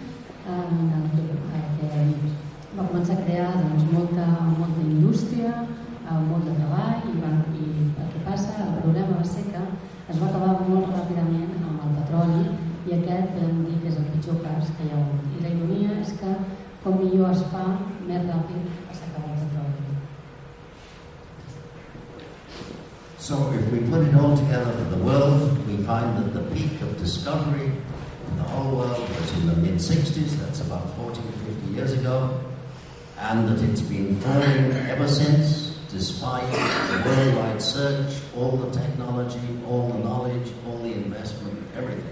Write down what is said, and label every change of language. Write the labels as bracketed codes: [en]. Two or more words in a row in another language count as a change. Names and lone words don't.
[ca] que va començar a crear molta indústria, molt de treball, i el que passa, el problema va ser que es va acabar molt ràpidament amb el petroli, i aquest podem dir que és el pitjor cas que hi ha hagut. I la ironia és que com millor es fa, més ràpid s'acaba el petroli. [en] So if we put it all together for the world, we find that the peak of discovery in the whole world was in the mid-60s, that's about 40 to 50 years ago, and that it's been falling ever since, despite the worldwide search, all the technology, all the knowledge, all the investment, everything.